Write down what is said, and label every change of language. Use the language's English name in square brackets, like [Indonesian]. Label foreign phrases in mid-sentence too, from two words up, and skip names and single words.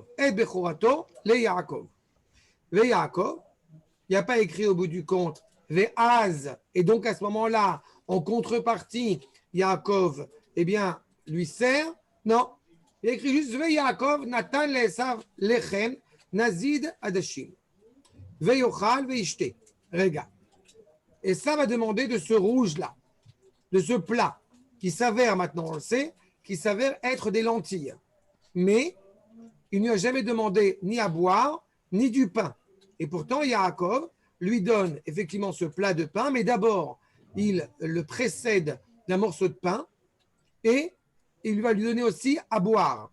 [French] Et Bechorato, les Yaakov. Ve Yaakov, il n'y a pas écrit au bout du compte Ve'az, et donc à ce moment-là, en contrepartie, Yaakov, eh bien, lui sert. Non, il a écrit juste [Hebrew] ויעקב נתן לעשו לחם, נזיד עדשים. ויאכל וישת. [French] Regarde. Et ça va demander de ce rouge-là, de ce plat, qui s'avère, maintenant on le sait, qui s'avère être des lentilles. Mais il ne lui a jamais demandé ni à boire, ni du pain. Et pourtant, Yaakov lui donne effectivement ce plat de pain, mais d'abord, il le précède d'un morceau de pain et il va lui donner aussi à boire.